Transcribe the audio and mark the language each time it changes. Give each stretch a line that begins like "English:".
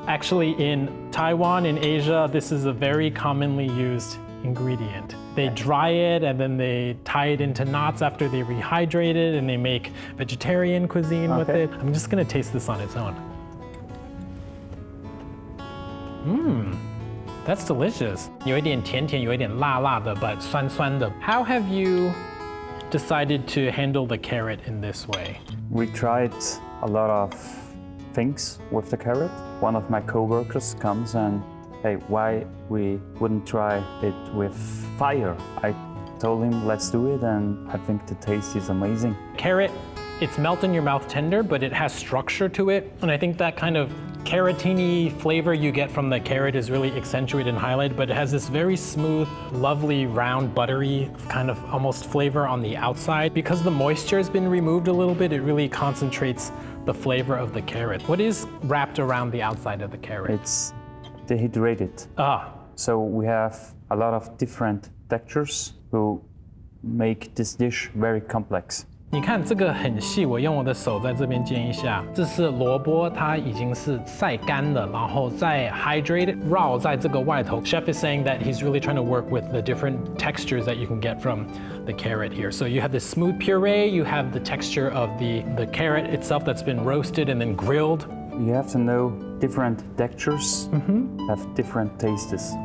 English: Actually, in Taiwan, in Asia, this is a very commonly used ingredient. They dry it and then they tie it into knots after they rehydrate it, and they make vegetarian cuisine with it. I'm just gonna taste this on its own. That's delicious.
Chinese: 有一点甜甜，有一点辣辣的
English: but
Chinese: 酸酸的.
English: How have you decided to handle the carrot in this way? We tried a lot of things with the carrot. One of my co-workers comes and, hey, why we wouldn't try it with fire? I told him, let's do it, and I think the taste is amazing. Carrot, it's melt in your mouth tender, but it has structure to it, and I think that kind of carrotini flavor you get from the carrot is really accentuated and highlighted, but it has this very smooth, lovely, round, buttery kind of almost flavor on the outside. Because the moisture has been removed a little bit, it really concentrates the flavor of the carrot. What is wrapped around the outside of the carrot? It's dehydrated. So we have a lot of different textures who make this dish very complex.
Chinese: 你看这个很细，我用我的手在这边煎一下。这是萝卜，它已经是晒干了，然后再 hydrated 绕在这个外头。
English: Chef is saying that he's really trying to work with the different textures that you can get from the carrot here. So you have the smooth puree, you have the texture of the carrot itself that's been roasted and then grilled you have to know different textures have different tastes.